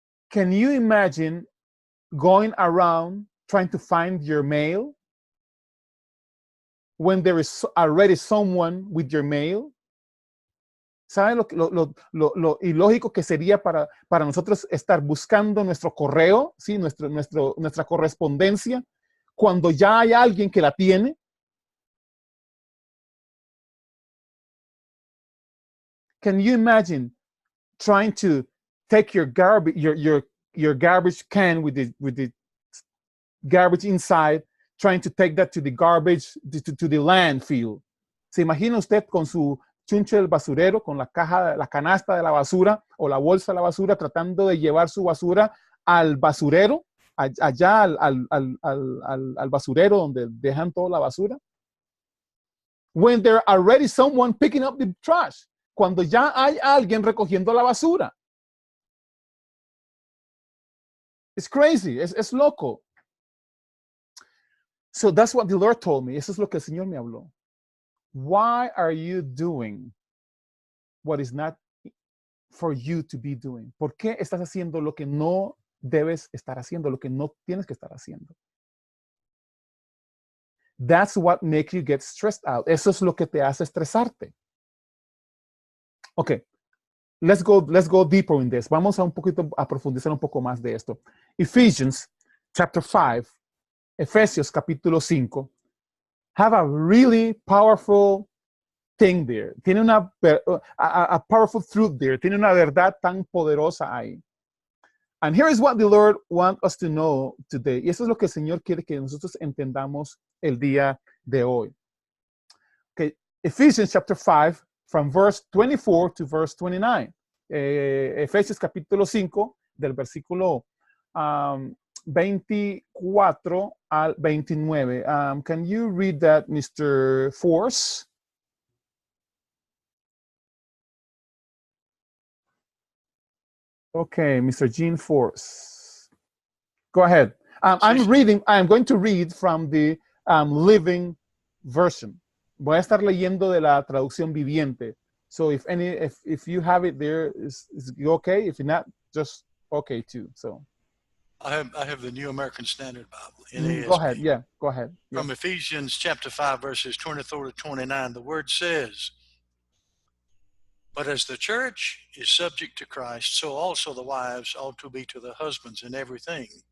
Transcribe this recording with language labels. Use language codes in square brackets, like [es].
[en] Can you imagine going around trying to find your mail when there is already someone with your mail? [es] ¿Saben lo ilógico que sería para nosotros estar buscando nuestro correo, ¿sí? nuestra correspondencia, cuando ya hay alguien que la tiene? [en] Can you imagine trying to take your garbage, your garbage can with the garbage inside, trying to take that to the garbage, to the landfill? [es] ¿Se imagina usted con su chunche del basurero con la caja, la canasta de la basura o la bolsa de la basura, tratando de llevar su basura al basurero, allá al basurero donde dejan toda la basura. [en] When there's already someone picking up the trash, [es] cuando ya hay alguien recogiendo la basura. [en] It's crazy, [es] es loco. [en] So that's what the Lord told me. [es] Eso es lo que el Señor me habló. [en] Why are you doing what is not for you to be doing? [es] ¿Por qué estás haciendo lo que no debes estar haciendo, lo que no tienes que estar haciendo? [en] That's what makes you get stressed out. [es] Eso es lo que te hace estresarte. [en] Okay, let's go deeper in this. [es] Vamos a profundizar un poco más de esto. [en] Ephesians chapter 5, [es] Efesios capítulo 5, [en] have a really powerful thing there. Tiene a powerful truth there. [es] Tiene una verdad tan poderosa ahí. [en] And here is what the Lord wants us to know today. [es] Y eso es lo que el Señor quiere que nosotros entendamos el día de hoy. [en] Okay, Ephesians chapter 5, from verse 24 to verse 29. [es] Efesios capítulo 5, del versículo 24 al 29. [en] Can you read that, Mr. Force? Okay, Mr. Gene Force. Go ahead. I'm going to read from the Living Version. [es] Voy a estar leyendo de la traducción viviente. [en] So if you have it there, is it okay? If not, just okay too. So I have the New American Standard Bible. NASB. Go ahead. Yeah, go ahead. Yeah. From Ephesians chapter 5, verses 24 to 29, the word says, "But as the church is subject to Christ, so also the wives ought to be to the husbands in everything.